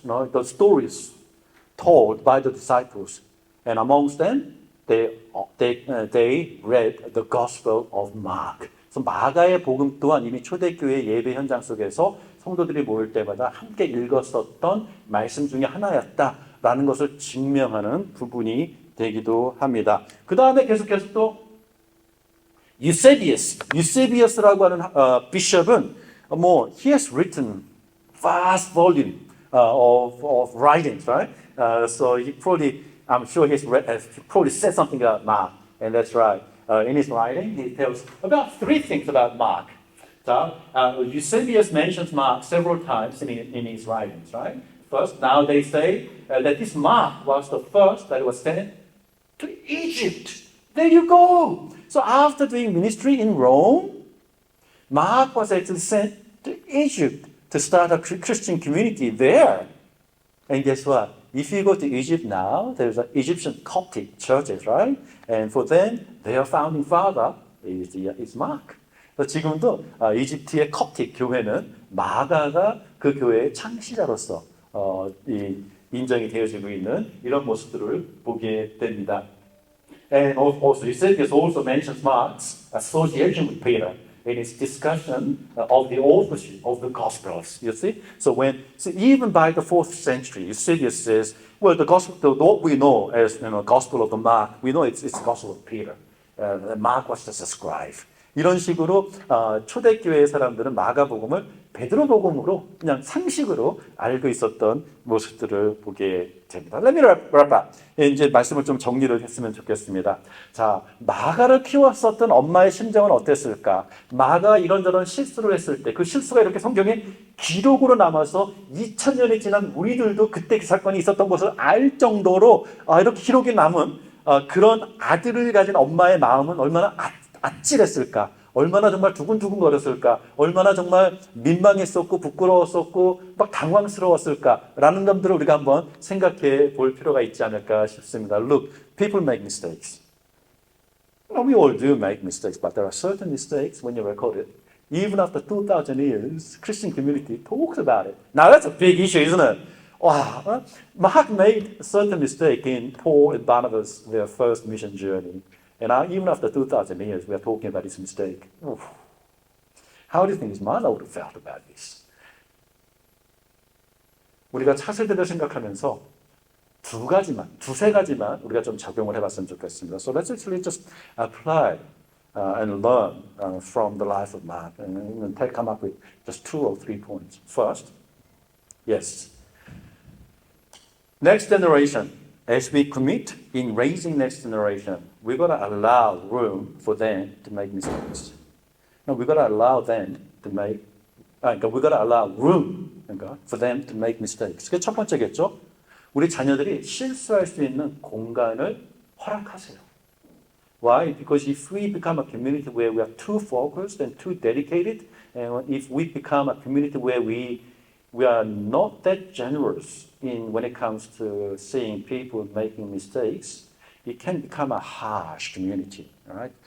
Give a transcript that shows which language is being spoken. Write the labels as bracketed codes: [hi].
[en] The stories told by the disciples, and amongst them they read the Gospel of Mark. [ko] 그래서 마가의 복음 또한 이미 초대교회 예배 현장 속에서 성도들이 모일 때마다 함께 읽었었던 말씀 중에 하나였다라는 것을 증명하는 부분이 되기도 합니다. 그 다음에 계속해서 또 유세비어스라고 하는 비숍은 [en] he has written vast volume of writings, right? So I'm sure he's probably said something about Mark, and that's right. In his writing, he tells about 3 things about Mark. Eusebius mentions Mark several times in his writings, right? First, now they say that this Mark was the first that was sent to Egypt. There you go. So after doing ministry in Rome, Mark was actually sent to Egypt to start a Christian community there. And guess what? If you go to Egypt now, there's an Egyptian Coptic churches, right? And for them, their founding father is Mark. [ko] 지금도 이집트의 컵틱 교회는 마가가 그 교회의 창시자로서 인정이 되어지고 있는 이런 모습들을 보게 됩니다. [en] And also, Eusebius also mentions Mark's association with Peter in his discussion of the authorship of the Gospels. You see, so even by the 4th century, Eusebius says, well, the Gospel, what we know as Gospel of the Mark, we know it's the Gospel of Peter. Mark was just a scribe. [ko] 이런 식으로 초대교회 사람들은 마가복음을 베드로복음으로 그냥 상식으로 알고 있었던 모습들을 보게 됩니다. [en] Let me wrap up. [ko] 이제 말씀을 좀 정리를 했으면 좋겠습니다. 자, 마가를 키웠었던 엄마의 심정은 어땠을까? 마가 이런저런 실수를 했을 때 그 실수가 이렇게 성경에 기록으로 남아서 2000년이 지난 우리들도 그때 그 사건이 있었던 것을 알 정도로 이렇게 기록이 남은 그런 아들을 가진 엄마의 마음은 얼마나 아찔했을까? 얼마나 정말 두근두근 거렸을까? 얼마나 정말 민망했었고 부끄러웠었고 막 당황스러웠을까라는 점들을 우리가 한번 생각해 볼 필요가 있지 않을까 싶습니다. [en] Look, people make mistakes. We all do make mistakes, but there are certain mistakes when you record it. Even after 2,000 years, Christian community talks about it. Now that's a big issue, isn't it? Wow, Mark made a certain mistake in Paul and Barnabas, their first mission journey. And even after 2,000 years, we are talking about this mistake. Oof. How do you think his mother would have felt about this? [ko] 우리가 차세대를 생각하면서 두세 가지만 우리가 좀 적용을 해봤으면 좋겠습니다. [en] So let's actually just apply and learn from the life of Mark and come up with just 2 or 3 points. First, yes, next generation. As we commit in raising next generation, we've got to allow room for them to make mistakes. No, we've got to allow them to make, we've got to allow room for them to make mistakes. [ko] 그게 첫 번째겠죠? 우리 자녀들이 실수할 수 있는 공간을 허락하세요. [en] Why? Because if we become a community where we are too focused and too dedicated, and if we become a community where we are not that generous when it comes to seeing people making mistakes, it can become a harsh community, right?